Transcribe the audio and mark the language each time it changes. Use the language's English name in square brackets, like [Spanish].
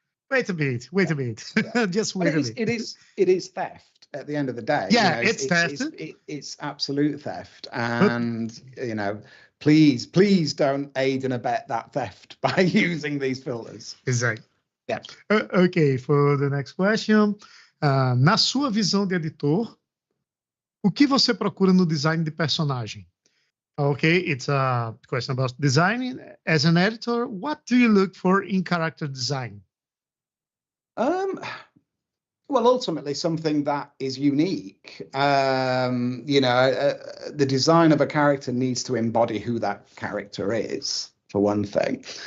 [English] Wait a bit. Just wait a bit. It is theft at the end of the day. Yeah, you know, it's theft. It's absolute theft, and you know, please don't aid and abet that theft by using these filters. Exactly. Yeah. Okay, for the next question. [Portuguese] Na sua visão de editor, o que você procura no design de personagem? [English] Okay, it's a question about designing. As an editor, what do you look for in character design? Well, ultimately, something that is unique. You know, the design of a character needs to embody who that character is, for one thing.